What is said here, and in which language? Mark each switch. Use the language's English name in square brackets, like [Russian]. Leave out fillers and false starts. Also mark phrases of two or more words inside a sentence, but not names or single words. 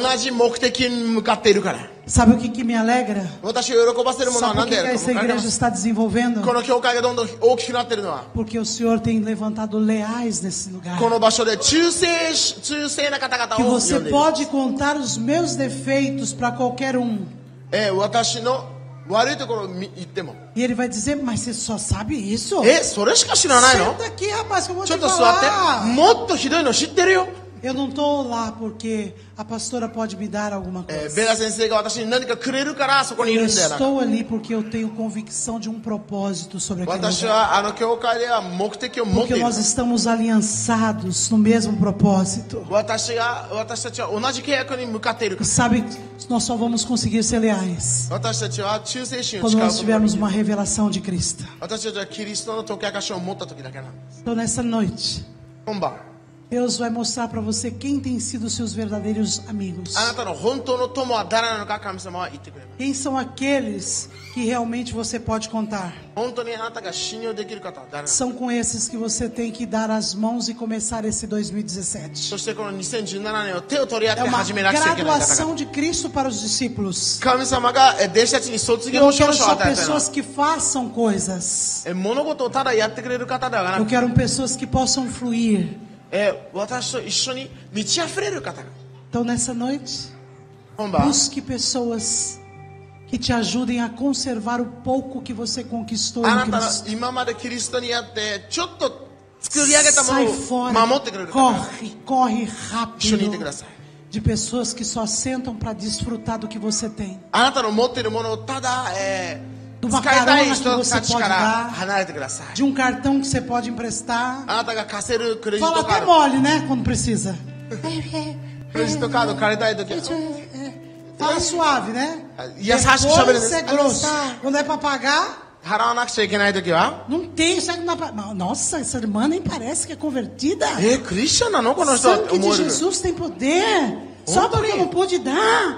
[Japanese] 同じ目的に向かっているから。 [Portuguese] Sabe o que me alegra? [Japanese] 私を喜ばせるものは [Portuguese] Sabe [Japanese] 何 [Portuguese] por [Japanese] で [Portuguese] que [Japanese] ある [Portuguese] essa [Japanese] か分かりま [Portuguese] igreja [Japanese] す。 [Portuguese] está desenvolvendo? [Japanese] この教会がどんどん大きくなっているのは [Portuguese] Porque o Senhor tem levantado leais nesse lugar. [Japanese] この場所で忠誠な方 [Portuguese] Que [Japanese] 々を呼 [Portuguese] você [Japanese] んでいる。 [Portuguese] pode contar os meus defeitos para qualquer um. [Japanese] 私の悪いところを言っても [Portuguese] E ele vai dizer, mas você só sabe isso? [Japanese] それしか知らないの？ [Portuguese] Senta aqui, rapaz, que eu vou [Japanese] ちょ [Portuguese] te [Japanese] っと座って。 [Portuguese] falar. [Japanese] もっとひどいの知ってるよ。 [Portuguese] Eu não estou lá porque a pastora pode me dar alguma [Japanese] ベ [Portuguese] coisa. [Japanese] ラ先生が私に何かくれるからそこにい [Portuguese] Eu [Japanese] るんだよな。 [Portuguese] estou ali porque eu tenho convicção de um propósito sobre aquele [Japanese] 私 [Portuguese] lugar. [Japanese] はあの教会では目的を持って [Portuguese] Porque [Japanese] いる。 [Portuguese] nós estamos aliançados no mesmo propósito. [Japanese] 私たちは同じ契約に向かっているか [Portuguese] E [Japanese] ら。 [Portuguese] sabe, nós só vamos conseguir ser leais [Japanese] 私たちは忠誠心を [Portuguese] quando [Japanese] 誓う [Portuguese] nós [Japanese] ことがで [Portuguese] tivermos [Japanese] きる [Portuguese] uma revelação de Cristo. [Japanese] 私たちはキリストの解き明かしを持った時だけなんです。 [Portuguese] Então, nessa noite, [Japanese] 今晩 [Portuguese] Deus vai mostrar para você quem tem sido os seus verdadeiros amigos. [Japanese] あなたの本当の友は誰なのか神様は言ってくれます。 [Portuguese] Quem são aqueles que realmente você pode contar? [Japanese] 本当にあなたが信用できる方は誰なのか。 [Portuguese] São com esses que você tem que dar as mãos e começar esse 2017. [Japanese] そしてこの2017年を手を取り合っ [Portuguese] É [Japanese] て [Portuguese] uma [Japanese] 始めなくちゃいけない方 [Portuguese] graduação [Japanese] 々。 [Portuguese] de Cristo para os discípulos. [Japanese] 神様が弟子たちに卒業 [Portuguese] Eu [Japanese] 証 [Portuguese] quero [Japanese] 書を [Portuguese] só [Japanese] 与えたような [Portuguese] pessoas que façam coisas. [Japanese] 物事をただやってくれる方ではな [Portuguese] Eu [Japanese] く、 [Portuguese] quero pessoas que possam fluir. [Japanese] 私と一緒に満ち溢れる方が [Portuguese] Então, nessa noite, [Japanese] 今晩 [Portuguese] busque pessoas que te ajudem a conservar o pouco que você conquistou [Japanese] あ [Portuguese] em [Japanese] なたの [Portuguese] Cristo. [Japanese] 今までキリストにあってちょっと作り上げたも [Portuguese] Sai [Japanese] の [Portuguese] fora, [Japanese] を守ってくれる方が [Portuguese] corre [Japanese] 一緒にい [Portuguese] rápido [Japanese] てください。 [Portuguese] de pessoas que só sentam para desfrutar do que você tem. [Japanese] あなたの持っているものをただ、 [Portuguese] Do [Japanese] 使いたい [Portuguese] macarona que [Japanese] 人 [Portuguese] você [Japanese] たち [Portuguese] pode [Japanese] から [Portuguese] dar, [Japanese] 離れてください。 [Portuguese] de um cartão que você pode emprestar. [Japanese] あなたが貸せるクレジッ [Portuguese] Fala [Japanese] トカ [Portuguese] até [Japanese] ード [Portuguese] mole, né? Quando precisa. [Japanese] クレジットカード借りたい時は [Portuguese] Fala suave, né? E as rascas Depois sabem- é grosso. Quando é para pagar, [Japanese] 払わなくちゃいけない時は [Portuguese] não tem. Sabe que não dá pra... Nossa, essa irmã nem parece que é convertida. [Japanese] クリスチャンなのこの人って [Portuguese] Sangue [Japanese] 思 [Portuguese] de [Japanese] える。 [Portuguese] Jesus tem poder. Só porque eu não pude dar.